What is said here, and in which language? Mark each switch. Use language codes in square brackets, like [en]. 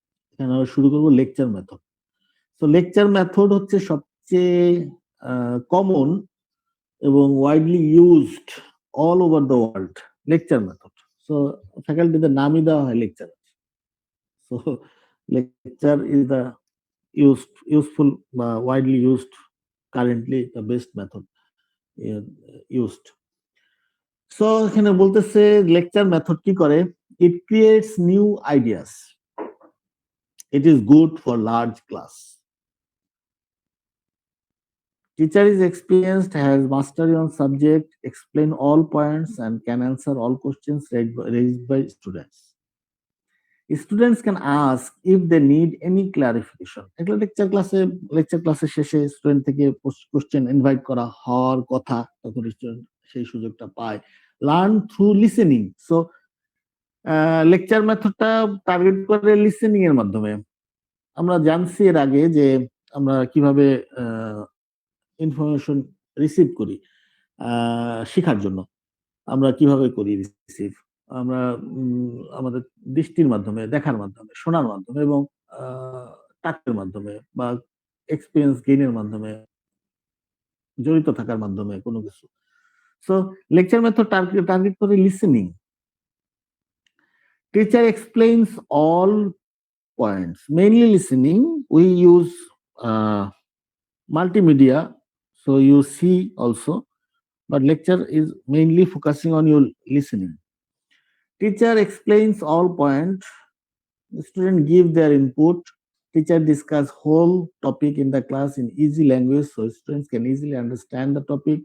[bn] এখানে আমরা শুরু করবো লেকচার মেথড। তো লেকচার মেথড হচ্ছে সবচেয়ে কমন এবং widely used all over the world lecture method. So ফ্যাকাল্টিদের নামই দেওয়া হয় lecture. [en] So lecture is the useful widely used currently the best method used. So [bn] এখানে বলতেছে লেকচার মেথড কি করে, [en] it creates new ideas, it is good for large class, teacher is experienced, has mastery on subject, explain all points and can answer all questions raised by students. Students can ask if they need any clarification. [bn] একটা lecture ক্লাসে শেষে student থেকে question invite করা হওয়ার কথা, তখন student সেই সুযোগটা পায়। Learn through listening. So lecture মেথডটা target করে লিসেনিং এর মাধ্যমে। আমরা জানছি এর আগে যে আমরা কিভাবে ইনফরমেশন রিসিভ করি শেখার জন্য, আমরা কিভাবে করি রিসিভ, আমরা আমাদের দৃষ্টির মাধ্যমে, দেখার মাধ্যমে, শোনার মাধ্যমে এবং টাচের মাধ্যমে বা এক্সপেরিয়েন্স গেইনের মাধ্যমে, জড়িত থাকার মাধ্যমে কোনো কিছু। সো লেকচার মেথড টার্গেট করে listening. [en] Teacher explains all points, mainly listening. We use multimedia, so you see also, but lecture is mainly focusing on your listening. Teacher explains all points, students give their input, teacher discuss whole topic in the class in easy language so students can easily understand the topic.